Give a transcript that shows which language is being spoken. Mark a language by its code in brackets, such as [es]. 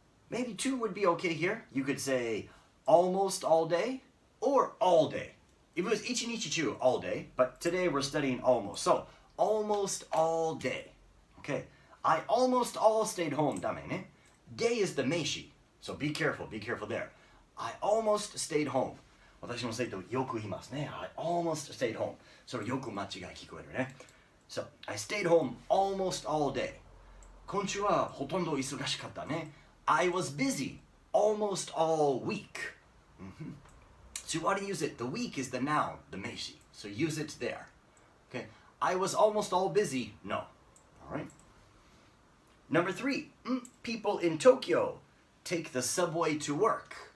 [en] Maybe 2 would be okay here. You could say almost all day or all day. If it was 1日中 all day, but today we're studying almost. So, almost all day. Okay. I almost all stayed home. [ja] ダメね. [en] Day is the 名詞. So be careful there. I almost stayed home. [ja] 私の生徒よく言いますね. [en] I almost stayed home. [ja] それよく間違い聞こえるね. [en] So, I stayed home almost all day. [ja] 今週はほとんど忙しかったね. [en] I was busy almost all week. So you want to use it. The week is the noun, the 名詞. So use it there. Okay. I was almost all busy. No. All right. Number 3. People in Tokyo take the subway to work.